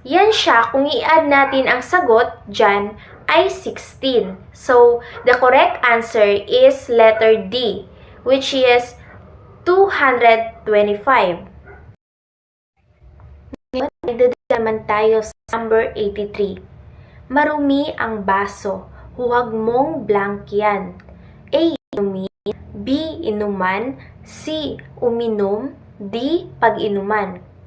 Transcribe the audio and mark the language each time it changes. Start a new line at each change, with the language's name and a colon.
Filipino: Yan siya, kung i-add natin ang sagot dyan ay 16.
English: So, the correct answer is letter D, which is 225.
Filipino: Ngayon, naman tayo sa number 83. Marumi ang baso. Huwag mong blankyan. A. Inumin. B. Inuman. C. Uminom. D. Pag-inuman.